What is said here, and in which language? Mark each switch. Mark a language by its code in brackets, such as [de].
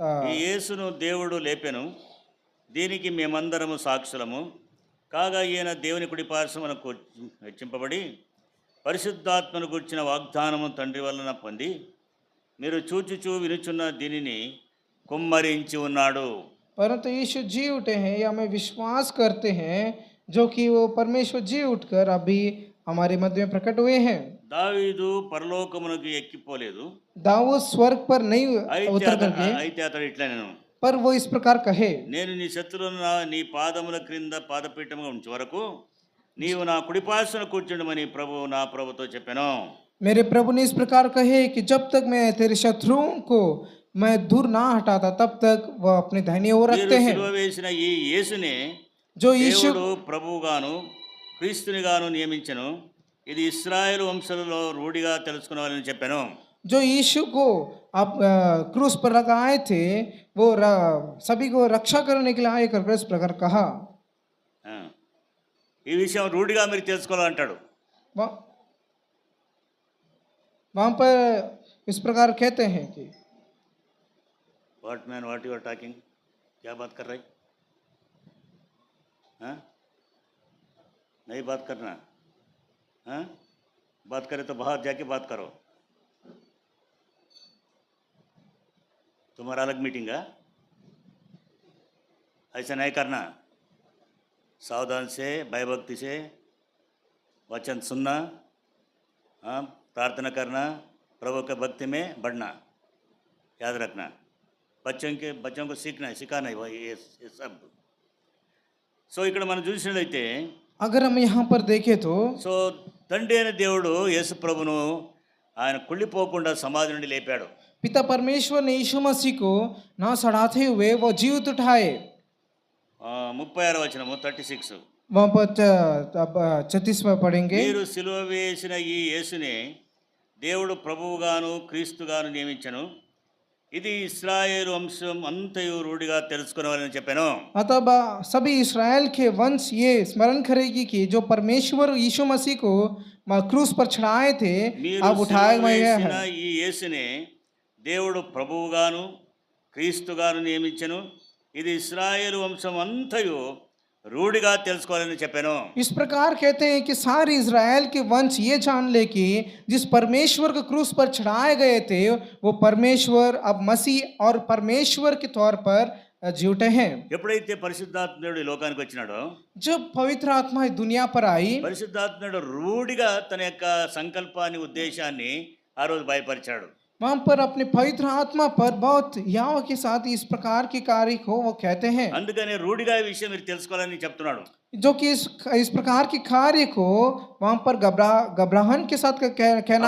[te] ఈ యేసును దేవుడు లేపెను, దీనికి మేమందరము సాక్షులము కాగా ఈయన దేవుని కుడి పార్శ్వమునకు హెచ్చింపబడి పరిశుద్ధాత్మను గుర్చిన వాగ్దానము తండ్రి వలన పొంది మీరు చూచుచూ వినుచున్న దీనిని కుమ్మరించి ఉన్నాడు. [hi] परंतु यीशु जी उठे हैं या हमें विश्वास करते हैं जो कि वो परमेश्वर जी उठकर अभी हमारे मध्य में प्रकट हुए हैं। [te] దావీదు పరలోకమునకు ఎక్కిపోలేదు, [hi] दाऊद स्वर्ग पर नहीं उतर करके, [te] అయితే అతడు ఇట్లా నేను [hi] पर वो इस प्रकार कहे [te] నేను నీ శత్రువులను నీ పాదముల క్రింద పాదపీఠముగా ఉంచే వరకు నీవు నా కుడిపార్శ్వన కూర్చుండమని ప్రభువు నా ప్రభుతో చెప్పాను. [hi] मेरे प्रभु ने इस प्रकार कहे कि जब तक मैं तेरे शत्रुओं को मैं दूर ना हटाता तब तक वह अपने दाहिनी ओर [te] మీరు [hi] रखते हैं। [te] సిలువ వేసిన ఈ యేసునే [hi] जो यीशु [te] దేవుడు ప్రభువుగాను క్రీస్తునిగాను నియమించెను, ఇది ఇశ్రాయేలు వంశంలో రూఢిగా తెలుసుకునేవాలని చెప్పాను. [hi] जो यीशु को आप क्रूस पर लगाए थे वो सभी को रक्षा करने के लिए आए कर इस प्रकार कहा। [te] ఆ, ఈ విషయం రూఢిగా మీరు తెలుసుకోవాలంటాడు. [hi] वहाँ पर इस प्रकार कहते हैं कि [en] what man what you are talking, [hi] क्या बात कर रहे? हाँ, नहीं बात करना, हाँ, बात करे तो बाहर जाके बात करो. तुम्हारा अलग मीटिंग है, ऐसा नहीं करना. सावधान से भयभक्ति से वचन सुनना, हाँ, प्रार्थना करना, प्रभु के भक्ति में बढ़ना, याद रखना. बच्चों को सिखाना है ये सब. [te] సో ఇక్కడ మనం చూసినట్లయితే [hi] अगर हम यहाँ पर देखें तो [te] సో తండ్రి అయిన దేవుడు యేసు ప్రభును ఆయన కుళ్ళిపోకుండా సమాధి నుండి లేపాడు. [hi] पिता परमेश्वर ने यीशु मसीह को ना सड़ाते हुए वो जीवित उठाए। [te] 36వ వచనము 36. [hi] वहाँ पर 36वां पढ़ेंगे। [te] మీరు సిలువ వేసిన ఈ యేసునే దేవుడు ప్రభువుగాను క్రీస్తుగాను నియమించెను, ఇది ఇశ్రాయేలు వంశం అంతయు రూఢిగా తెలుసుకునేవాలని చెప్పాను. [hi] अतः सभी इस्राएल के वंश ये स्मरण करेगी कि जो परमेश्वर यीशु मसीह को क्रूस पर चढ़ाए थे [te] మీరు [hi] अब उठाए [te] సిలువ [hi] गए [te] వేసిన [hi] हैं। [te] ఈ యేసునే దేవుడు ప్రభువుగాను క్రీస్తుగాను నియమించెను, ఇది ఇశ్రాయేలు వంశం అంతయు రూఢిగా తెలుసుకోవాలని చెప్పాను. [hi] इस प्रकार कहते हैं कि सारे इज़राइल के वंश ये जान ले कि जिस परमेश्वर को क्रूस पर चढ़ाए गए थे वो परमेश्वर अब मसीह और परमेश्वर के तौर पर जी उठे हैं। [te] ఎప్పుడైతే పరిశుద్ధాత్ముడు ఈ లోకానికి వచ్చినాడో [hi] जब पवित्र आत्मा इस दुनिया पर आई [te] పరిశుద్ధాత్ముడు రూఢిగా తన యొక్క సంకల్పాన్ని ఉద్దేశాన్ని ఆ రోజు బయపరిచాడు. [hi] वहाँ पर अपने पवित्र आत्मा पर बहुत याव के साथ इस प्रकार की कार्य को वो कहते हैं, [te] అందుకనే రూఢిగా ఈ విషయం మీరు తెలుసుకోవాలని చెప్తున్నాడు. [hi] जो कि इस प्रकार की कार्य को वहाँ पर घबराहट के साथ कहना